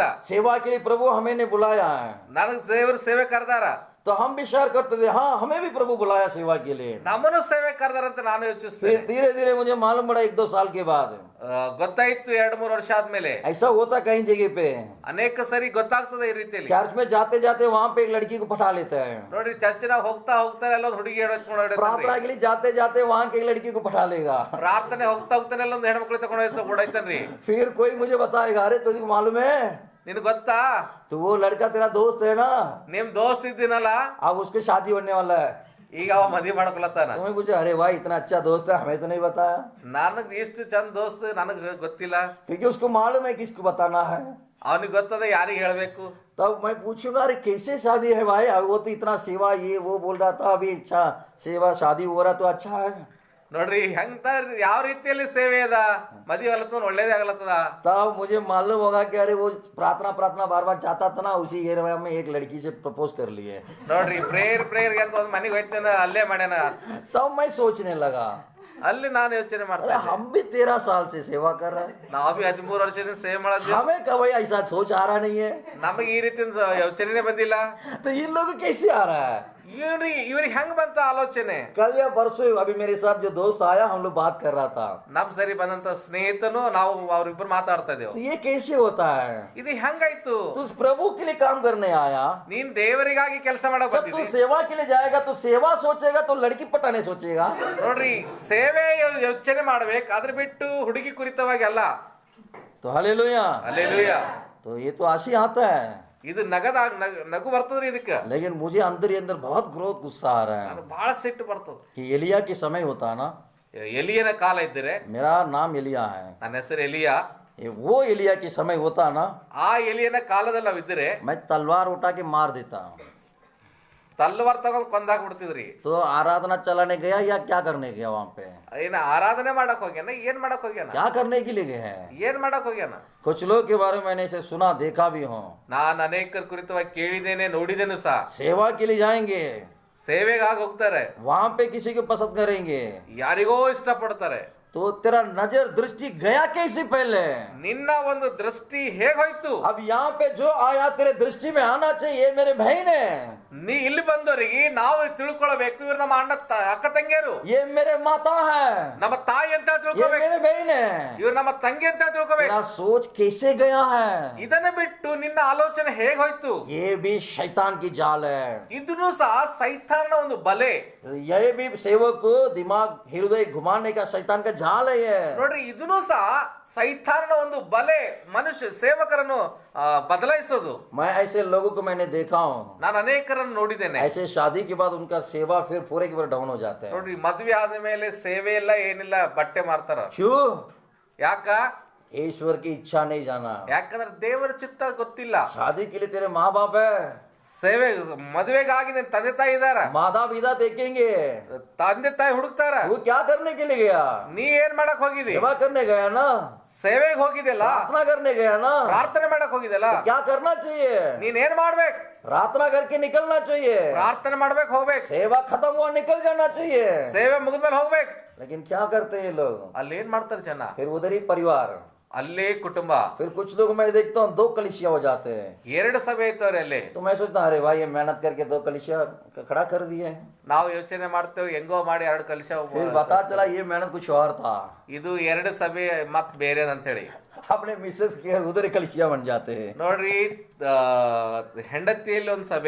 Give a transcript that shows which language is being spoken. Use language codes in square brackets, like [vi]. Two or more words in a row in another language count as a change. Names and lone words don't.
[hi] सेवा के लिए प्रभु हमें ने बुलाया है. [kn] ನನಗೆ ದೇವರು ಸೇವೆ ಕರೆದಾರ. [hi] तो हम भी विचार करते थे हाँ हमें भी प्रभु बुलाया सेवा के लिए. [kn] ನಮ್ಮನ್ನು ಸೇವೆ ಕರೆದಾರಂತ ನಾನು ಯೋಚಿಸ್ತೇನೆ. [hi] फिर धीरे धीरे मुझे मालूम पड़ा 1-2 साल के बाद [kn] ಗೊತ್ತಾಯ್ತು 2-3 ವರ್ಷ ಆದ್ಮೇಲೆ. [hi] ऐसा होता कहीं जगह पे, [kn] ಅನೇಕ ಸರಿ ಗೊತ್ತಾಗ್ತದೆ ಈ ರೀತಿಯಲ್ಲಿ. [hi] चर्च में जाते जाते वहां पे एक लड़की को पटा लेते हैं. [kn] ನೋಡ್ರಿ ಚರ್ಚಿನಾಗ ಹೋಗ್ತಾ ಎಲ್ಲ ಒಂದು ಹುಡುಗಿ [hi] प्रार्थना के लिए जाते जाते वहां के एक लड़की को पटा लेगा. [kn] ಪ್ರಾರ್ಥನೆ ಹೋಗ್ತಾ ಎಲ್ಲ ಒಂದು ಹೆಣ್ಮಕ್ಳು ತಗೊಂಡು ಓಡಾಯ್ತಾನ್ರಿ. [hi] फिर कोई मुझे बताएगा अरे तुझे मालूम है [kn] ನಿನ್ ಗೊತ್ತಾ [hi] तो वो लड़का तेरा दोस्त है ना, [kn] ನಿಮ್ ದೋಸ್ತ್ ಇದ್ದೀನಲ್ಲ [hi] अब उसकी शादी होने वाला है. [kn] ಈಗ ಅವ ಮದ್ವೆ ಮಾಡ್ಕೊಳತ್ತಾನ. [hi] तुम्हें पूछे अरे भाई इतना अच्छा दोस्त है हमें तो नहीं बताया. [kn] ನನಗ್ ಇಷ್ಟು ಚಂದ ದೋಸ್ತ್ ನನಗ್ ಗೊತ್ತಿಲ್ಲ. [hi] क्योंकि उसको मालूम है किसको बताना है. [kn] ಅವನಿಗೆ ಗೊತ್ತದ ಯಾರಿಗೆ ಹೇಳ್ಬೇಕು. [hi] तब मैं पूछूंगा अरे कैसे शादी है भाई, अब वो तो इतना सेवा ये वो बोल रहा था, अभी अच्छा सेवा शादी हो रहा तो अच्छा है. [kn] ನೋಡ್ರಿ ಹೆಂಗ ಯಾವ ರೀತಿಯಲ್ಲಿ ಸೇವೆ ಅದ, ಮದುವೆ ಆಗ್ಲತ್ತದ ಒಳ್ಳೇದೇ ಆಗ್ಲತ್ತದ. [hi] तब मुझे मालूम होगा कि अरे वो प्रार्थना बार बार जाता था ना, उसी एरिया में एक लड़की से प्रपोज कर लिए. [kn] ನೋಡ್ರಿ ಪ್ರೇಯರ್ ಅಂತ ಒಂದು ಮನೆಗೆ ಹೋಯ್ತಾನ, ಅಲ್ಲೇ ಮಾಡ್ಯಾನ. [hi] तब मैं सोचने लगा [kn] ಅಲ್ಲಿ ನಾನು ಯೋಚನೆ [hi] अरे [kn] ಮಾಡ್ತೇನೆ, [hi] हम भी 13 साल से सेवा कर रहे हैं, [kn] ನಾವ್ ಬಿ 13 ವರ್ಷದಿಂದ ಸೇವೆ ಮಾಡಿದ್ವಿ, [hi] हमें कभी ऐसा सोच आ रहा नहीं है. [kn] ನಮಗೆ ಈ ರೀತಿ ಯೋಚನೆ ಬಂದಿಲ್ಲ. [hi] तो इन लोगों को कैसे आ रहा है. [kn] ಇವ್ರಿಗೆ ಹೆಂಗ್ ಬಂತ ಆಲೋಚನೆ. [hi] कल या परसों अभी मेरे साथ जो दोस्त आया हम लोग बात कर रहा था, [kn] ನಮ್ ಸರಿ ಬಂದಂತ ಸ್ನೇಹಿತನು ನಾವು ಅವ್ರಿಬ್ರು ಮಾತಾಡ್ತಾ [hi] तो [kn] ಇದ್ದೇವೆ. [hi] ये कैसे होता है. [kn] ಇದು ಹೆಂಗಾಯ್ತು. [hi] तू उस प्रभु के लिए काम करने आया, [kn] ನೀನ್ ದೇವರಿಗಾಗಿ ಕೆಲಸ ಮಾಡಕ್ [hi] जब तू [kn] ಬಂದಿದ್ದಿ. [hi] सेवा के लिए जाएगा तो सेवा सोचेगा तो लड़की पटाने सोचेगा. [kn] ನೋಡ್ರಿ ಸೇವೆ ಯೋಚನೆ ಮಾಡ್ಬೇಕು, ಅದ್ರ ಬಿಟ್ಟು ಹುಡುಗಿ ಕುರಿತವಾಗಿ ಅಲ್ಲ. [hi] तो हालेलुया. [kn] ಅಲ್ಲೇಲೂಯಾ. [hi] तो ये तो आशी आता है, [kn] ಇದು ನಗು ಬರ್ತದ್ರಿ ಇದಕ್ಕ. [hi] लेकिन मुझे अंदर ही अंदर बहुत क्रोध गुस्सा आ रहा है. [kn] ಬಹಳ ಸಿಟ್ಟು ಬರ್ತದ. [hi] कि एलिया के समय होता ना, [kn] ಎಲಿಯನ ಕಾಲ ಇದ್ದರೆ, [hi] मेरा नाम एलिया है, [kn] ನನ್ನ ಹೆಸರು ಎಲಿಯಾ, [hi] ये वो एलिया के समय होता ना, [kn] ಆ ಎಲಿಯನ ಕಾಲದಲ್ಲಿ ನಾವು ಇದ್ದರೆ [hi] मैं तलवार उठा के मार देता. [kn] ತಲ್ವಾರ್ ತಗೊಂಡ್ ಕೊಂದಾಕ್ ಬಿಡ್ತಿದ್ರಿ. [hi] तो आराधना चलाने गया या क्या करने गया वहां पे, [kn] ಏನ ಆರಾಧನೆ ಮಾಡಕ್ ಹೋಗ್ಯಾನ, ಏನ್ ಮಾಡಕ್ ಹೋಗ್ಯಾನ, [hi] क्या करने के लिए गए हैं. [kn] ಏನ್ ಮಾಡಕ್ ಹೋಗ್ಯಾನ. [hi] कुछ लोग के बारे में मैंने इसे सुना देखा भी हूँ, [kn] ನಾನ್ ಅನೇಕರ ಕುರಿತವಾಗಿ ಕೇಳಿದ್ದೇನೆ, ನೋಡಿದ್ದೇನು ಸಹ. [hi] सेवा के लिए जाएंगे [kn] ಸೇವೆಗಾಗಿ ಹೋಗ್ತಾರೆ, [hi] वहां पे किसी को पसंद करेंगे, [kn] ಯಾರಿಗೋ ಇಷ್ಟಪಡ್ತಾರೆ. [hi] तो तेरा नजर दृष्टि गया कैसे पहले. [kn] ನಿನ್ನ ಒಂದು ದೃಷ್ಟಿ ಹೇಗೋಯ್ತು. [hi] अब यहाँ पे जो आया तेरे दृष्टि में आना चाहिए, ये मेरे भाई ने, [kn] ನೀ ಇಲ್ಲಿ ಬಂದವರಿಗೆ ನಾವು ತಿಳ್ಕೊಳ್ಬೇಕು, ಇವ್ರು ನಮ್ಮ ಅಕ್ಕ ತಂಗಿಯರು, [hi] ये मेरे माता है, [kn] ನಮ್ಮ ತಾಯಿ ಅಂತ [hi] ये [kn] ತಿಳ್ಕೊಬೇಕು, [hi] मेरे भाई ने. [kn] ಇವ್ರು ನಮ್ಮ ತಂಗಿ ಅಂತ ತಿಳ್ಕೊಬೇಕು. [hi] तेरा सोच कैसे गया है. [kn] ಇದನ್ನ ಬಿಟ್ಟು ನಿನ್ನ ಆಲೋಚನೆ ಹೇಗೋಯ್ತು. [hi] ये भी शैतान की जाल है. [kn] ಇದನ್ನು ಸಹ ಸೈತಾನನ ಒಂದು ಬಲೆ. [hi] ये भी सेवक को दिमाग हृदय घुमाने का शैतान का जाल है ये. [kn] ನೋಡ್ರಿ ಇದನ್ನು ಸಹ ಸೈತಾನನ ಒಂದು ಬಲೆ, ಮನುಷ್ಯ ಸೇವಕರನ್ನು ಬದಲಾಯಿಸೋದು. [hi] मैं ऐसे लोगों को मैंने देखा हूँ, [kn] ನಾನು ಅನೇಕರನ್ನು ನೋಡಿದ್ದೇನೆ. [hi] ऐसे शादी के बाद उनका सेवा फिर पूरे के पूरे डाउन हो जाते हैं. [kn] ನೋಡ್ರಿ ಮದ್ವೆ ಆದ ಮೇಲೆ ಸೇವೆ ಇಲ್ಲ ಏನಿಲ್ಲ, ಬಟ್ಟೆ ಮಾರ್ತಾರ. [hi] क्यों. [kn] ಯಾಕ. [hi] ईश्वर की इच्छा नहीं जाना. [kn] ಯಾಕಂದ್ರೆ ದೇವರ ಚಿತ್ತ ಗೊತ್ತಿಲ್ಲ. [hi] शादी के लिए तेरे माँ बाप है, [kn] ಸೇವೆ ಮದುವೆಗಾಗಿ ನಿನ್ ತಂದೆ ತಾಯಿ ಇದಾರ, [hi] माता पिता देखेंगे. [kn] ತಂದೆ ತಾಯಿ ಹುಡುಕ್ತಾರ. [hi] वो क्या करने के लिए गया. [kn] ನೀ ಏನ್ ಮಾಡಕ್ ಹೋಗಿದಿ. [hi] सेवा करने गया ना, [kn] ಸೇವೆಗೆ ಹೋಗಿದೆಲ್ಲ, [hi] प्रार्थना करने गया ना, [kn] ಪ್ರಾರ್ಥನೆ ಮಾಡಕ್ ಹೋಗಿದೆಲ್ಲ. [hi] तो क्या करना चाहिए. [kn] ನೀನ್ ಏನ್ ಮಾಡ್ಬೇಕು. [hi] प्रार्थना करके निकलना चाहिए, [kn] ಪ್ರಾರ್ಥನೆ ಮಾಡ್ಬೇಕು, ಹೋಗ್ಬೇಕು. [hi] सेवा खत्म हुआ निकल जाना चाहिए. [kn] ಸೇವೆ ಮುಗಿದ್ಮೇಲೆ ಹೋಗ್ಬೇಕು. [hi] लेकिन क्या करते हैं ये लोग. [kn] ಅಲ್ಲಿ ಏನ್ ಮಾಡ್ತಾರ ಜನ. [hi] फिर उधर ही परिवार, [kn] ಅಲ್ಲೇ ಕುಟುಂಬ. [hi] फिर कुछ लोग मैं देखता हूँ 2 कलिसिया हो जाते हैं. [kn] 2 ಸಭೆ ಇರ್ತವ್ರೆ ಅಲ್ಲಿ. [hi] तो मैं सोचता अरे भाई ये मेहनत करके 2 कलिसिया खड़ा कर दिए. [kn] ನಾವು ಯೋಚನೆ ಮಾಡ್ತೇವೆ ಹೆಂಗೋ ಮಾಡಿ 2 ಕಲಶ. [hi] फिर पता चला ये मेहनत कुछ और था. [kn] ಇದು 2 ಸಭೆ ಮತ್ ಬೇರೆ ಅಂತ ಹೇಳಿ [hi] अपने मिसेस के उधर ही कलिसिया बन जाते हैं. [kn] ನೋಡ್ರಿ ಹೆಂಡತಿಯಲ್ಲಿ ಒಂದು ಸಭೆ.